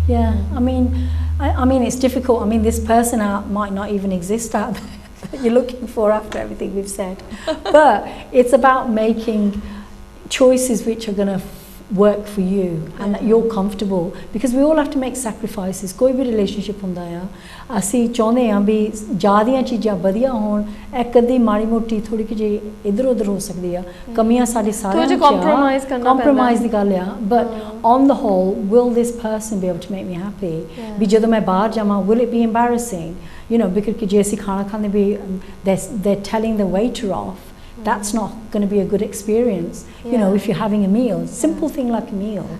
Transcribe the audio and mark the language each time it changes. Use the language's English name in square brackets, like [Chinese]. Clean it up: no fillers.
[English] Yeah. I mean, it's difficult. I mean, this person might not even exist out there that you're looking for after everything we've said. But it's about making choices which are going to work for you and that you're comfortable, because we all have to make sacrifices. [Punjabi] कोई भी relationship ਹੁੰਦਾ ਆ, ਅਸੀਂ ਚਾਹੁੰਦੇ ਆ ਵੀ ਜ਼ਿਆਦੀਆਂ ਚੀਜ਼ਾਂ ਵਧੀਆ ਹੋਣ, ਇੱਕ ਅੱਧੀ ਮਾੜੀ ਮੋਟੀ ਥੋੜੀ ਜਿਹੀ ਇੱਧਰ ਉੱਧਰ ਹੋ ਸਕਦੀ ਆ, ਕਮੀਆਂ ਸਾਡੇ ਸਾਰਿਆਂ ਚ compromise ਦੀ ਗੱਲ ਆ, [English] but on the whole, will this person be able to make me happy? [Punjabi] ਵੀ ਜਦੋਂ ਮੈਂ ਬਾਹਰ ਜਾਵਾਂ, [English] will it be embarrassing? You know, because [Punjabi] ਜੇ ਅਸੀਂ ਖਾਣਾ ਖਾਂਦੇ ਵੀ [English] they're telling the waiter off, that's not going to be a good experience. You know, if you're having a meal, simple thing like a meal.